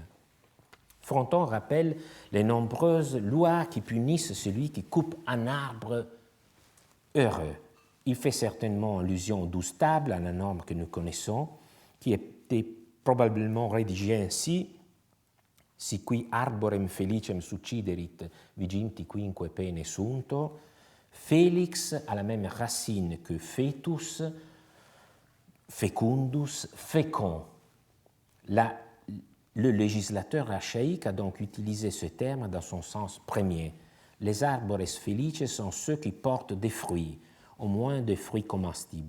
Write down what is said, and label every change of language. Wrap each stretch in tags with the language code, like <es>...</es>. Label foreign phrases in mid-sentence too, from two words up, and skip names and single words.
<fr>Fronton rappelle les nombreuses lois qui punissent celui qui coupe un arbre heureux. Il fait certainement allusion au 12 tables, à la norme que nous connaissons, qui était probablement rédigée ainsi:</fr> <la>si qui arborem felicem succiderit, viginti quinque pene sunto.</la> <fr>Félix a la même racine que fetus, fecundus, fécond. Le législateur archaïque a donc utilisé ce terme dans son sens premier. Les</fr> <la>arbores felices</la> <fr>sont ceux qui portent des fruits, au moins des fruits comestibles.</fr>